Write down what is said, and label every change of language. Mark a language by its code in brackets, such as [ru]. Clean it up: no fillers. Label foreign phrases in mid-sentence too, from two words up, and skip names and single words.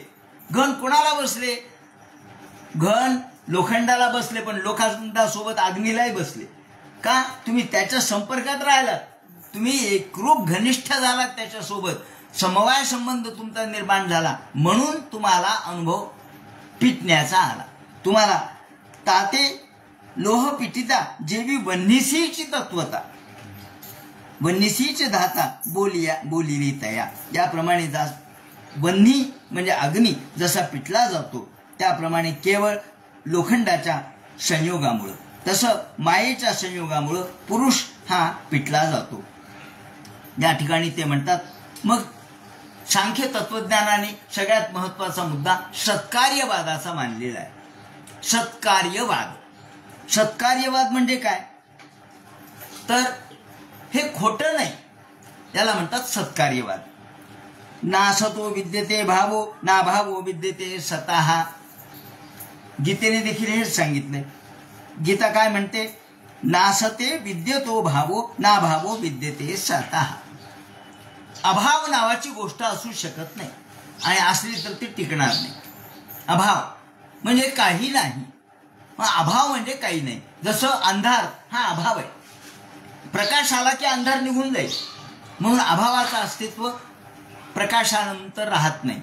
[mr] घन कोणाला बसले, घन लोखंडाला बसले, पण लोखंडासोबत अग्नीलाही बसले. का, तुम्ही त्याच्या संपर्कात राहिलात, तुम्ही एकरूप घनिष्ठ झालात, त्याच्यासोबत समवाय संबंध तुमचा निर्माण झाला, म्हणून तुम्हाला अनुभव पिटण्याचा आला. तुम्हाला ताते लोह पिटिता जेवी वन्नीसीची तत्वता, वन्नीसीचे धाता बोलिली तया. याप्रमाणे वन्नी म्हणजे अग्नी जसा पिटला जातो, त्याप्रमाणे केवळ लोखंडाच्या संयोगामुळं, तसं मायेच्या संयोगामुळं पुरुष हा पिटला जातो. या ठिकाणी ते म्हणतात मग सांख्य तत्वज्ञानाने सगळ्यात महत्वाचा मुद्दा सत्कार्यवादाचा मानलेला आहे. सत्कार्यवाद, सत्कार्यवाद म्हणजे काय, तर हे खोटं नाही, त्याला म्हणतात सत्कार्यवाद. [sa] ना सतो विद्यते भावो ना भावो विद्यते सतः. [mr] गीतेने देखील हेच सांगितलंय. गीता काय म्हणते, [sa] नासते विद्यतो भावो ना भावो विद्यते सतः. [mr] अभाव नावाची गोष्ट असू शकत नाही, आणि असली तर ती टिकणार नाही. अभाव म्हणजे काही नाही, मग अभाव म्हणजे काही नाही. जसं अंधार हा अभाव आहे, प्रकाश आला की अंधार निघून जाईल, म्हणून अभावाचं अस्तित्व प्रकाशानंतर राहत नाही.